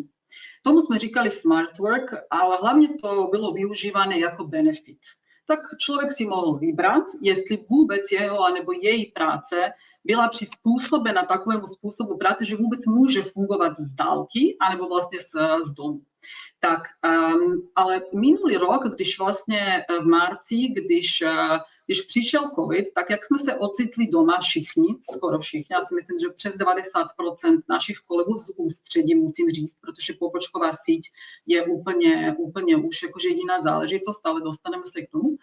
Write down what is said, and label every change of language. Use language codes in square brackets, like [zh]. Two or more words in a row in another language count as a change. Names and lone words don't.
[sk] Tomu sme říkali [en] smart work, [sk] ale hlavne to bylo využívané ako benefit. Tak človek si mohol vybrať, jestli vôbec jeho alebo jej práce byla prispôsobená takovému spôsobu práce, že vôbec môže fungovať z dálky alebo vlastne z domu. Tak, ale minulý rok, [cs] když vlastně v marci, když přišel COVID, tak jak jsme se ocitli doma všichni, skoro všichni, já si myslím, že přes 90% našich kolegů z ústředí, musím říct, protože pobočková síť je úplně už jakože jiná záležitost, ale dostaneme se k tomu.